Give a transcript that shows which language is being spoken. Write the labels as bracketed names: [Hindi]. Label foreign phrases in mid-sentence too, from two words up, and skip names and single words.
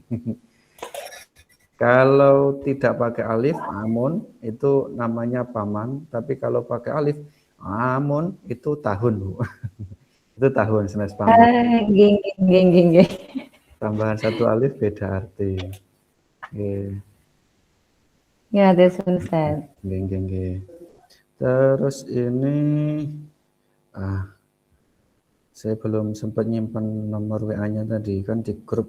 [Indonesian] Kalau tidak pakai alif, amun itu namanya paman, tapi kalau pakai alif, amun itu tahun Bu. Itu tahun senes paman. Nggih, nggih, nggih, nggih. Tambahan satu alif beda arti. Nggih. Ya, terus Ustaz. Nggih. Terus ini saya belum sempat nyimpan nomor WA-nya tadi kan di grup.